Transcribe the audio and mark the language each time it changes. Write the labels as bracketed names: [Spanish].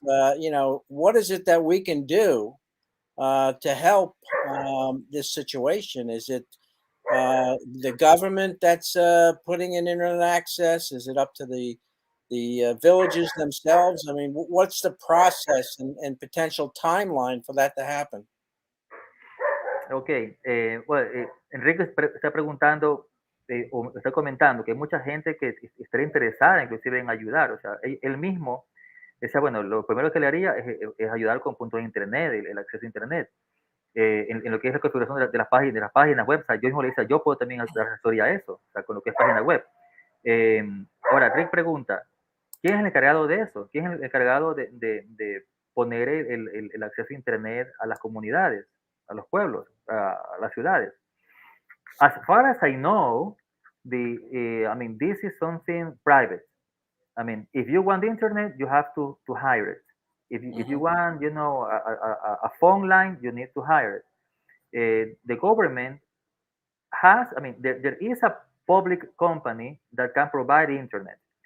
[English] What is it that we can do to help this situation? Is it the government that's putting in internet access? Is it up to the villages themselves? I mean, what's the process and potential timeline for that to happen? [Spanish] Ok, Enrique está preguntando o está comentando que hay mucha gente que estaría interesada inclusive en ayudar. O sea, él mismo decía, bueno, lo primero que le haría es ayudar con puntos de internet, el acceso a internet. En lo que es la configuración de las páginas web. O sea, yo mismo le decía, yo puedo también dar asesoría a eso, o sea, con lo que es página web. Ahora, Rick pregunta, ¿quién es el encargado de eso? ¿Quién es el encargado de poner el acceso a internet a las comunidades, a los pueblos, a las ciudades? [English] As far as I know, this is something private. I mean, if you want the internet, you have to hire it. If you want, a phone line, you need to hire it. The government has, there is a public company that can provide internet.